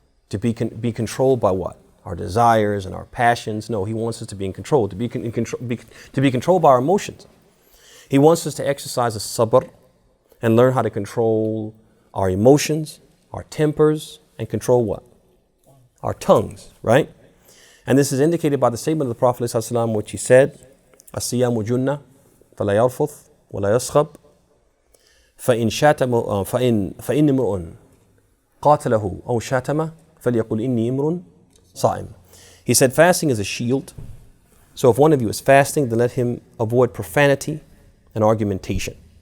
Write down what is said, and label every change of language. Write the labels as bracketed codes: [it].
[en] To be controlled by what? Our desires and our passions. No, He wants us to be in control, to be controlled by our emotions. He wants us to exercise a sabr and learn how to control our emotions, our tempers, and control what? Our tongues, right? And this is indicated by the statement of the Prophet ﷺ, which he said, [ar] الصيام جنة فلا يرفث ولا يصخب فإن امرؤ قاتله أو شاتمه فليقل إني امرؤ صائم. [en] He said fasting is a shield. So if one of you is fasting, then let him avoid profanity and argumentation.